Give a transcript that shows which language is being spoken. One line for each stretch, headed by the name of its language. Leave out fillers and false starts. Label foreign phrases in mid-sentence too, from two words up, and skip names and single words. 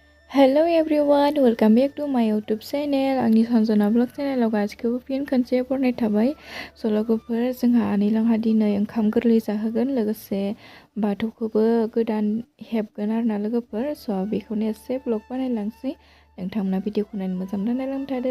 English: Hello everyone, welcome back to my YouTube channel.
Bodo: आंनि सनजना ब्लग चेनेलाव गासिखौबो फिन खनसे बरनाय थाबाय। लोगोफोर जोंहा आनैलांहा दिनै ओंखाम गोरलै जाहोगोन लोगोसे बाथौखौबो गोदान हेबगोन आरोना लोगोफोर। बेखौनो एसे ब्लग बानायलांसै। नोंथांमोना भिडिअखौ नायनो मोजां नायलांबाय थादो।